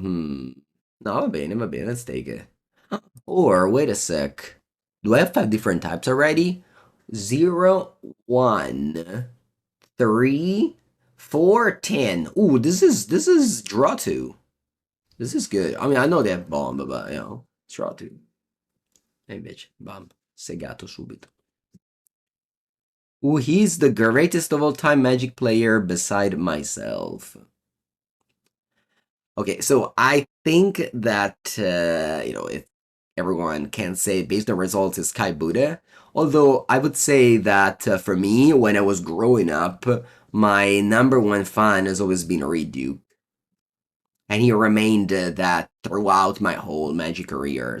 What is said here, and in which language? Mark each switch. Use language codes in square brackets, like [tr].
[it] No, va bene, [en] let's take it. Or, wait a sec. Do I have 5 different types already? 0, 1, 3, 4, 10. Ooh, this is draw 2. This is good. I mean, I know they have bomb, but, it's draw 2. [it] E invece, bam, segato subito. [en] Ooh, he's the greatest of all time Magic player beside myself. Okay, so I think that, if everyone can say based on results is Kai Buddha. Although I would say that for me, when I was growing up, my number one fan has always been Reed, and he remained that throughout my whole Magic career.